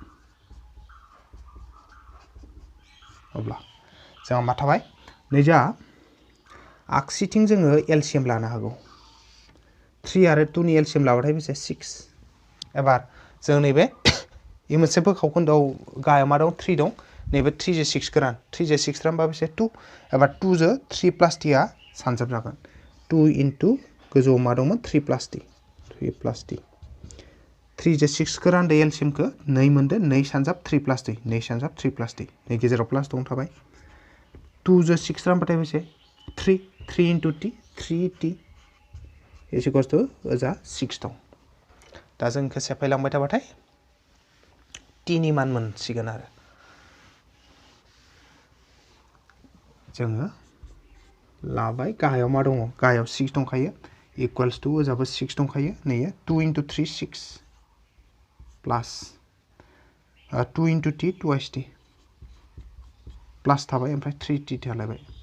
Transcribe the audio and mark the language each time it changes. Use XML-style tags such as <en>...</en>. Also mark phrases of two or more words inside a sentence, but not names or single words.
<brx>अब्ला जोंहा मा थाबाय नैजा आगसिथिं जोङो एलसिएम लानो हागौ 3 आरो 2 नि एलसिएम लाबाथाय बेसे 6 एबार जों नैबे इ मोनसे बोखावखोन्दोआव गायाव मा दं 3 दं नैबे 3 जो 6 गोरान 3 जो 6 रानबा बेसे 2 एबार 2 जो 3 प्लास t आ सानजाब जागोन 2 इनटु गोजौआव मा दंमोन 3 प्लास t 3 जो 6 खौ रानदो एलसिएमखौ 2 मोनदो 2 सानजाब 3 प्लास t 2 सानजाब 3 प्लास t नै गेजेराव प्लास दं थाबाय 2 जो 6 रानबाथाय बेसे 3 इनटु t 3t</brx> <en>is equals to</en> <brx>ओजा 6 दं दा जों इखौ सेफायलांबाय थाबाथाय t नि मान मोनसिगोन आरो जोङो लाबाय गाहायाव मा दङ गाहायाव 6 दंखायो</brx> <en>equals to</en> <brx>ओजाबो 6 दंखायो नैयो 2 इनटु 3 6 प्लास 2 इनटु t 2t प्लास थाबाय ओमफ्राय 3t थालायबाय</brx>